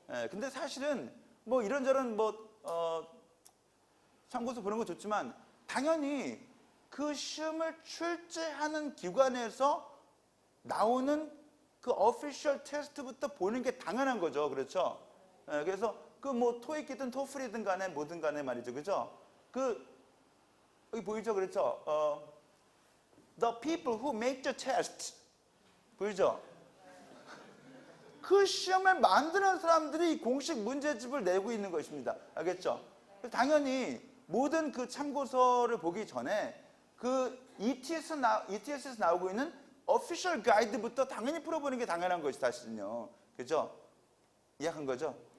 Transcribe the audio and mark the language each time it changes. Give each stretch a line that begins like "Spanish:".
Korean: 근데 사실은 뭐 이런저런 뭐 참고서 보는 거 좋지만 당연히 그 시험을 출제하는 기관에서 나오는 그 어피셜 테스트부터 보는 게 당연한 거죠. 그렇죠? 그래서 그 뭐 토익이든 토플이든 간에 뭐든 간에 말이죠. 그죠? 그 여기 보이죠? 그렇죠?
English: The people who make the test
Korean: 보이죠? 그 시험을 만드는 사람들이 공식 문제집을 내고 있는 것입니다. 알겠죠? 당연히 모든 그 참고서를 보기 전에 그 ETS에서 나오고 있는 official 가이드부터 당연히 풀어보는 게 당연한 것이 사실은요. 그죠? 이해한 거죠?